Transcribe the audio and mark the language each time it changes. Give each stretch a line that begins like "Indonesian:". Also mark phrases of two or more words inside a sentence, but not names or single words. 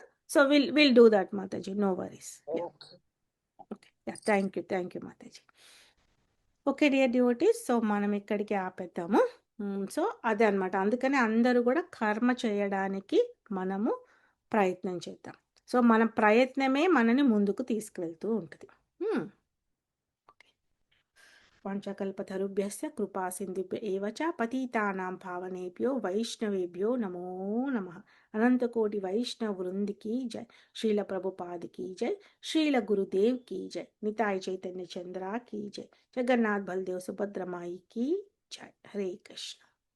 English: So will do that Mataji, no worries. Thank you Mataji. Okay dear devotees,
Telugu: సో మనం ఇక్కడికి ఆపేద్దాము. సో, అదే అనమాట. అందుకని అందరూ గూడా కర్మ చేయడానికి మనము ప్రయత్నం చేద్దాం. సో, మన ప్రయత్నమే మనని ముందుకు తీసుకువెళ్తూ ఉంటది. హ్మ్.
Sanskrit: వాంఛాకల్పతరుభ్యశ్చ కృపా సింధుభ్య ఏవ చ పతితానాం పావనేభ్యో వైష్ణవేభ్యో నమో నమః.
Hindi: अनंत कोटि वैष्णव वृंद की जय। श्रील प्रभुपाद की जय। श्रील गुरुदेव की जय। निताय चैतन्य चंद्रा की जय। जगन्नाथ बलदेव सुभद्रा माई की जय। हरे कृष्ण।